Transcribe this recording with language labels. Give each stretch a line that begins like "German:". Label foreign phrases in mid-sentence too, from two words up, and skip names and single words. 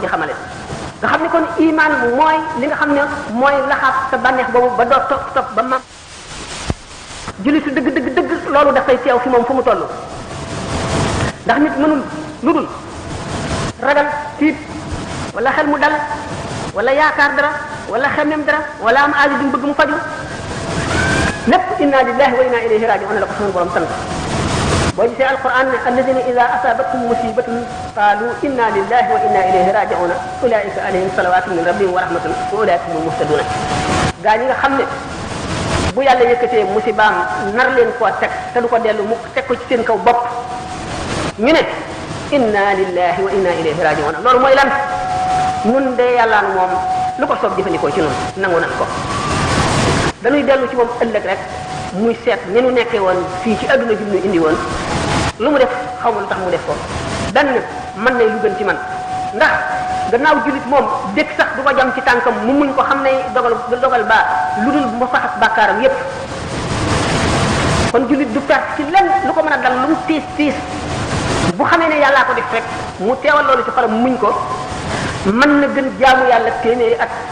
Wolof: xamale nga xam ne kon iman mooy li nga xam ne mooy laxaab sa bànneex boobu ba doo topp ba mam jullitu dëgg loolu dafay teew fi moom fu mu toll ndax nit mënul lu dul ragal tiit wala xel mu dal wala yaakaar dara wala xemem dara wala am aajo duñ bëgg mu faju lépp
Arabic: إنا لله و إنا إليه راجعون
Wolof: la ko suñu borom sant boo gisee alquran ne
Arabic: الذين إذا أصابتهم مصيبة قالوا إنا لله وإنا إليه راجعون أولئك عليهم صلوات من ربهم ورحمة وأولئك هم المهتدون
Wolof: gaa ñi nga xam ne bu yàlla yëkkatee musibaam nar leen koo teg te du ko dellu mu teg ko ci seen kaw bopp ñu ne
Arabic: إنا لله وإنا إليه راجعون
Wolof: loolu mooy lan ñun de yàlla moom lu ko soob jëfandikoo ci noonu nangu nan ko dañuy dellu ci moom ëllëg rek muy seet ni nu nekkee woon fii ci adduna ji ñu indi woon lu mu def xaw ma lu tax mu def ko benn mën na lu gën ci man ndax gannaaw jullit moom dëkk sax du ko jam ci tànkam mu muñ ko xam ne dogal baa lu dul ma faxas bàkkaaram yépp kon jullit du perte ci lenn lu ko mën a dal lu mu tiis tiis bu xamee ne yàllaa ko def rek mu teewal loolu ci xolam muñ ko mën na gën jaamu yàlla téeméeri at